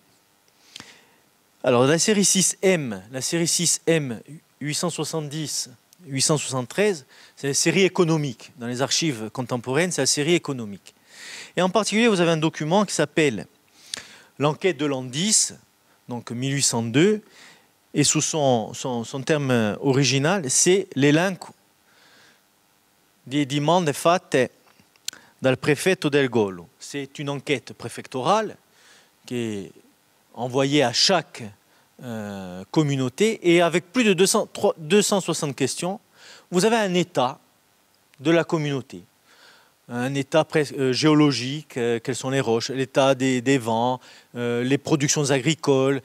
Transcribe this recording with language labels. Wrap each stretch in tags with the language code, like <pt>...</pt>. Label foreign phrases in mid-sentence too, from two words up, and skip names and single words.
<fr>Alors la série 6M 870-873, c'est la série économique. Dans les archives contemporaines, c'est la série économique. Et en particulier, vous avez un document qui s'appelle l'enquête de l'an 10, donc 1802, et sous son terme original, c'est l'</fr> <it>elenco di domande fatte dal prefetto del Gollo.</it> <fr>C'est une enquête préfectorale qui est envoyée à chaque communauté, et avec plus de 260 questions, vous avez un état de la communauté. Un état géologique, quelles sont les roches, l'état des vents, les productions agricoles.</fr>